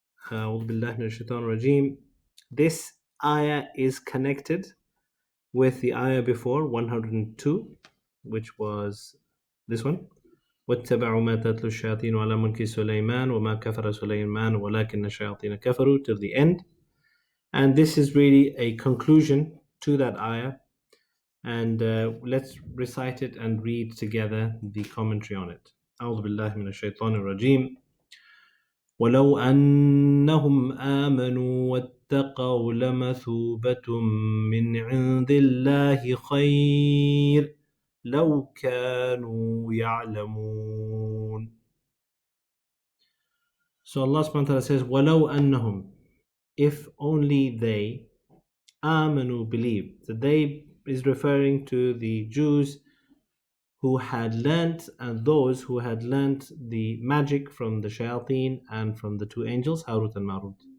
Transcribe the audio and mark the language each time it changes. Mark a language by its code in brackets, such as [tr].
[ar] أعوذ بالله من الشيطان الرجيم. [en] This ayah is connected with the ayah before, 102, which was this one. [ar] واتبعوا ما تتلو الشياطين على ملك سليمان وما كفر سليمان ولكن الشياطين كفروا [en] till the end. And this is really a conclusion to that ayah. And let's recite it and read together the commentary on it. [ar] أعوذ بالله من الشيطان الرجيم. ولو أنهم آمنوا واتقوا لمثوبة من عند الله خير لو كانوا يعلمون. [en] So Allah subhanahu wa ta'ala says, [ar] وَلَوْ أَنَّهُمْ, [en] if only they, [ar] آمنوا, [en] believe. So they is referring to the Jews who had learnt, and those who had learnt the magic from the shayateen and from the two angels, Harut and Marut.